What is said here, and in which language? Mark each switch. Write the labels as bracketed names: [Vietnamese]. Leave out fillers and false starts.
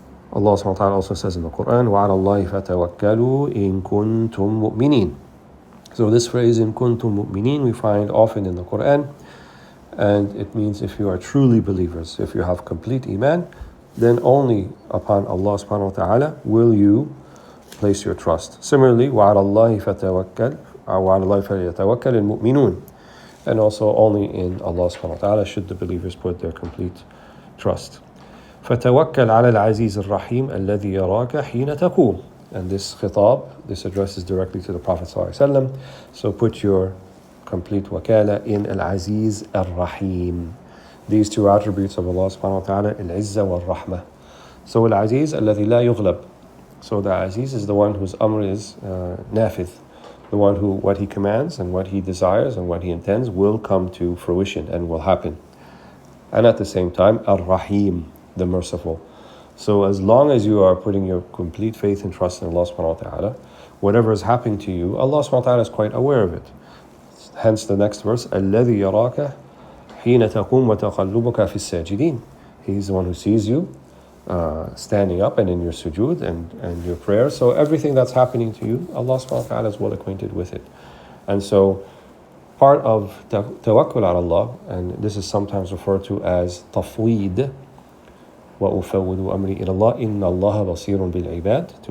[English] Allah subhanahu wa ta'ala also says in the Quran, وَعَلَى اللَّهِ فَتَوَكَّلُوا إِن كُنتُم مُؤْمِنِينَ. So this phrase, in kuntum mu'minin, we find often in the Quran, and it means if you are truly believers, if you have complete iman, then only upon Allah subhanahu wa ta'ala will you place your trust. [Arabic] Similarly, وَعَلَى اللَّهِ فَتَوَكَّلْ وَعَلَى اللَّهِ فَلْيَتَوَكَّلِ الْمُؤْمِنُونَ. [English] And also only in Allah subhanahu wa ta'ala should the believers put their complete trust. [Arabic] فَتَوَكَّلْ عَلَى الْعَزِيزِ الرَّحِيمِ الَّذِي يَرَاكَ حِينَ تَقُومُ. [English] And this khitab, this addresses directly to the Prophet ﷺ. So put your complete wakala in Al-Aziz Ar-Rahim. These two attributes of Allah subhanahu wa ta'ala, Al-Izza wal-Rahmah. [Arabic] So Al-Aziz, الَّذِي لَا يُغْلَبُ. [English] So the Aziz is the one whose amr is nafith, the one who what he commands and what he desires and what he intends will come to fruition and will happen. And at the same time, Ar-Rahim, the merciful. So as long as you are putting your complete faith and trust in Allah subhanahu wa ta'ala, whatever is happening to you, Allah subhanahu wa ta'ala is quite aware of it. [Arabic] Hence the next verse, الَّذِي يَرَاكَ حِينَ تَقُومُ وَتَقَلُّبُكَ فِي السَّاجِدِينَ. [English] He's the one who sees you standing up and in your sujood and your prayer. So everything that's happening to you, Allah subhanahu wa ta'ala is well acquainted with it. And so part of tawakkul ala Allah, and this is sometimes referred to as tafweed, وَأُفَوِّضُ أَمْرِي إِلَى اللَّهِ إِنَّ اللَّهَ بَصِيرٌ بِالْعِبَادِ.